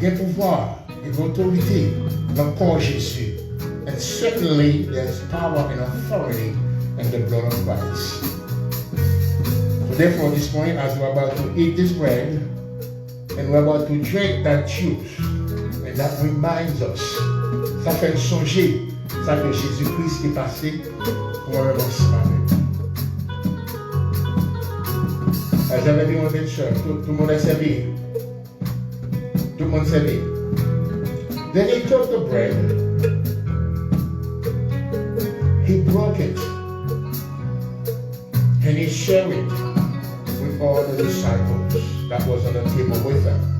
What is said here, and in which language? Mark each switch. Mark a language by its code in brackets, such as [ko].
[fr] Il y a pouvoir, il y a autorité dans le corps Jésus. [en] And certainly there's power and authority in the blood of Christ. So therefore this morning, as we're about to eat this bread, and we're about to drink that juice, and that reminds us, [fr] ça fait songer, ça que Jésus-Christ est passé pour un ensemble. J'avais dit mon belle soeur, tout le monde est servi. Tout le monde est servi. [en] Then he took the bread, he broke it, and he shared it with all the disciples that was on the table with them.